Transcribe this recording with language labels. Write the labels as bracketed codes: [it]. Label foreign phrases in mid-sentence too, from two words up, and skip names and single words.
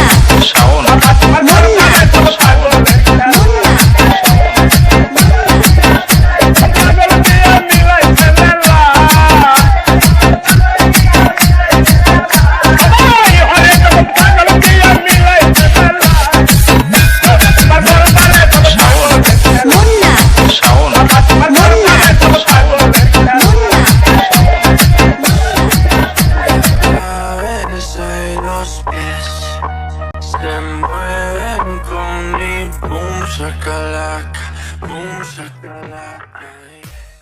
[bn] বাবা তোমার দরবারে সব পাগল পাগল দিয়ে মিলাইছে মেলা অনেক রকম পাগল দিয়ে মিলাইছে মেলা তোমার দরবারে সব পাগল মুন্না বাবা তোমার দরবারে সব পাগল [es] Mueve los pies, se mueven con mi boom shakalaka, boom shakalaka.